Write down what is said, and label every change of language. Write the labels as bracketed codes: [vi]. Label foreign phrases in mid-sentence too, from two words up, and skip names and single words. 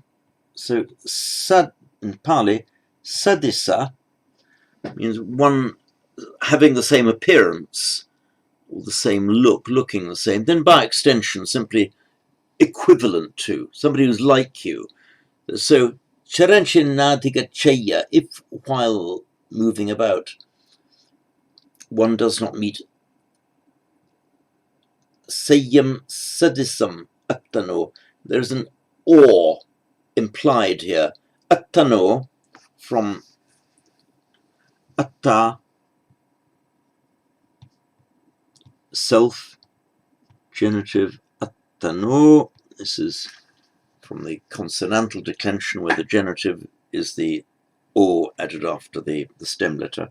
[en] So sad in Pali, sadisa means one having the same appearance or the same look, looking the same. Then by extension, simply equivalent to, somebody who's like you. So [pi] charanchin nadiga chaya, [en] if while moving about one does not meet [pi] sayyam sadisam attano, [en] there's an awe implied here. Attano, from atta, self, genitive, attano. This is from the consonantal declension, where the genitive is the o added after the stem letter.